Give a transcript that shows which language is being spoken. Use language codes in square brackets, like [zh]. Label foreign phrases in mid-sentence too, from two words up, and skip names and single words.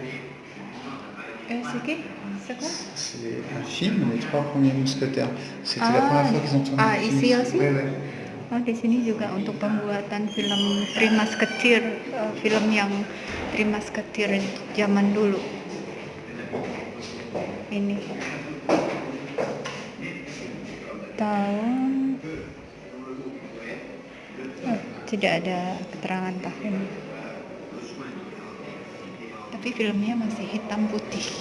[fr] C'est qui? C'est quoi? C'est un film, Les Trois Premiers Mousquetaires. C'était la première fois qu'ils ont tourné. Ici aussi? Oui, oui. [id] Oh, di sini juga untuk pembuatan film Three Musketeers, film yang Three Musketeers zaman dulu. Ini tahun tidak ada keterangan tahun, tapi filmnya masih hitam putih.